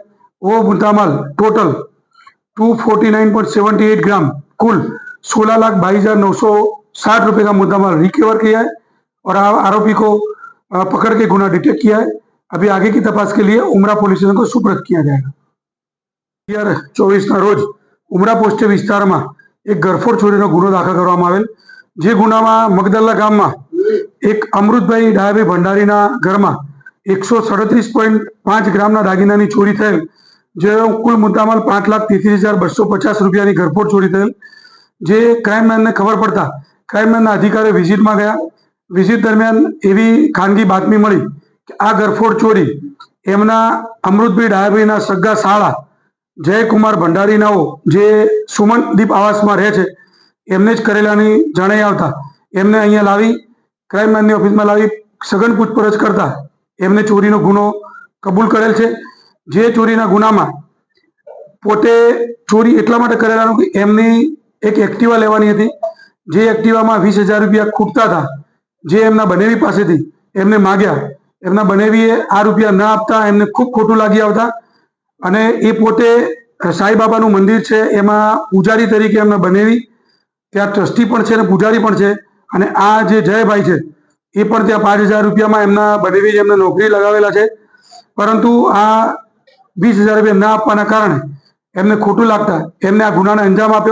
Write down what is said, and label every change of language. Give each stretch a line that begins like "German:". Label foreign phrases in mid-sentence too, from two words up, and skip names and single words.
Hindi: वो मुद्दा माल टोटल 249.78 ग्राम कुल 16,22,960 रुपए का मुद्दा माल रिकवर किया है और आरोपी को पकड़ के गुना डिटेक्ट किया है। अभी आगे की तपास के लिए उमरा पुलिस स्टेशन को सुपुर्द किया जाएगा।
Gujarati: 24 રોજ ઉમરા પોસ્ટે વિસ્તાર મેં એક ગરફોડ ચોરી ગુનો દાખલ કરવામાં આવેલ। જે ગુનામાં મગદલ્લા ગામ મેં એક અમૃતભાઈ ડાયાભાઈ ભંડારી ઘર મેં 137.5 ગ્રામ દાગીના ચોરી થયેલ, જો કુલ મુદ્દામાલ 5,33,250 રુપયા કી ગરફોડ ચોરી થયેલ। જે
English: crime man
Gujarati: ને ખબર પડતા
English: crime man
Gujarati: અધિકારી વિજિટ મેં ગયા। વિજિટ દરમિયાન એવી ખાનગી બાતમી મળી કિ આ ઘરફોડ ચોરી એમના અમૃતભાઈ ડાયાભાઈ સગ્ગા સાળા જયકુમાર ભંડારી જે સુમનદીપ આવાસ મેં રહે છે એમને જ કરેલાની જણાઈ આવતા એમને અહીંયા લાવી
English: crime man
Gujarati: ઑફિસ મેં લાવી સઘન પૂછપરછ કરતા એમને ચોરીનો ગુનો કબૂલ કરેલ છે। જે ચોરીના ગુનામાં પોતે ચોરી એટલા માટે કરેલાનો કિ એમની એક એક્ટિવા લેવાની હતી। જે એક્ટિવામાં 20,000 રુપયા ખૂટતા થા, જે એમના બનેવી પાસેથી એમને માગ્યા। એમના બનેવીએ આ રુપયા ન આપતા એમને ખૂબ ખોટું લાગી આવતા અને એ પોતે સાંઈબાબાનું મંદિર છે એમાં પૂજારી તરીકે એમના બનેવી ત્યાં ટ્રસ્ટી પણ છે અને પૂજારી પણ છે। અને આ જે જયભાઈ છે એ પણ ત્યાં 5,000 રૂપિયામાં એમના બનેવી એમને નોકરી લગાવેલા છે, પરંતુ આ 20,000 રૂપિયા ન આપવાના કારણે એમને ખોટું લાગતા એમને આ ગુનાને અંજામ આપ્યો।